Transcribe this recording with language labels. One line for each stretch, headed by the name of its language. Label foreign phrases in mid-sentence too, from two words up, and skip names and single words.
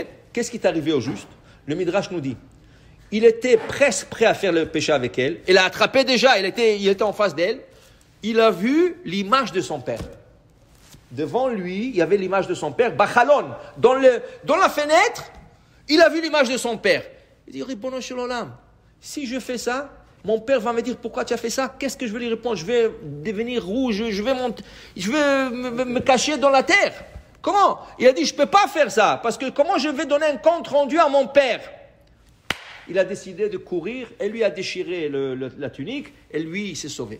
French: Qu'est-ce qui est arrivé au juste? Le Midrash nous dit il était presque prêt à faire le péché avec elle. Il l'a attrapé déjà, il était en face d'elle. Il a vu l'image de son père. Devant lui, il y avait l'image de son père, Bachalon. Dans la fenêtre, il a vu l'image de son père. Il dit,
Hebrew: רבונו של עולם,
French: si je fais ça, mon père va me dire, pourquoi tu as fait ça? Qu'est-ce que je vais lui répondre? Je vais devenir rouge, je vais me cacher dans la terre. Comment? Il a dit, je ne peux pas faire ça, parce que comment je vais donner un compte rendu à mon père? Il a décidé de courir, et lui a déchiré la tunique, et lui, il s'est sauvé.